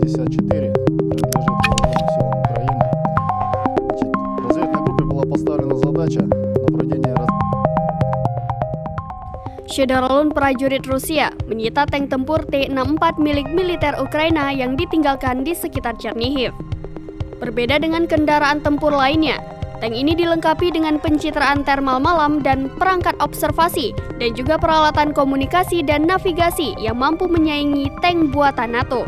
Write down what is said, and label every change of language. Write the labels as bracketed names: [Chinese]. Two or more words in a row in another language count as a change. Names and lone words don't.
[Russian] принадлежит вооруженным силам Украины. Разведной группе была поставлена задача проведения [Indonesian] Syederalun prajurit Rusia menyita tank tempur T-64 milik militer Ukraina yang ditinggalkan di sekitar Chernihiv. Berbeda dengan kendaraan tempur lainnya, tank ini dilengkapi dengan pencitraan thermal malam dan perangkat observasi dan juga peralatan komunikasi dan navigasi yang mampu menyaingi tank buatan NATO.